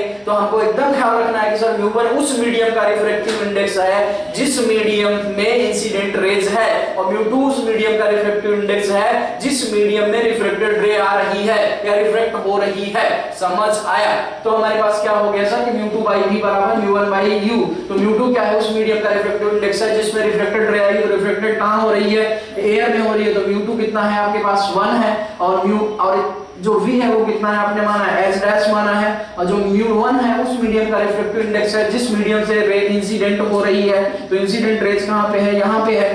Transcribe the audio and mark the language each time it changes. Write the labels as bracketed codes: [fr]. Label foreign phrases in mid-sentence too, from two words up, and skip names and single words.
[hi] तो हमको एकदम ख्याल रखना है कि सर mu1 उस मीडियम का [en] refractive index [hi] है जिस मीडियम में [en] incident rays [hi] है, और mu2 उस मीडियम का [en] refractive index [hi] है जिस मीडियम में [en] reflected ray [hi] आ रही है या रिफ्लेक्ट हो रही है। समझ आया? तो हमारे पास क्या हो गया सर कि mu2/v = mu1/u। तो mu2 क्या है, उस मीडियम का [en] reflective index [hi] है जिसमें [en] reflected ray [hi] आएगी, तो रिफ्लेक्टेड कहां हो रही है, एयर में हो रही है, तो mu2 कितना है आपके पास 1 है, और जो v है वो कितना है आपने माना है, h डैश माना है, और जो mu1 है उस मीडियम का [en] reflective index [hi] है जिस मीडियम से [en] ray incident [hi] हो रही है, तो [en] incident rays [hi] कहां पे है, यहां पे है।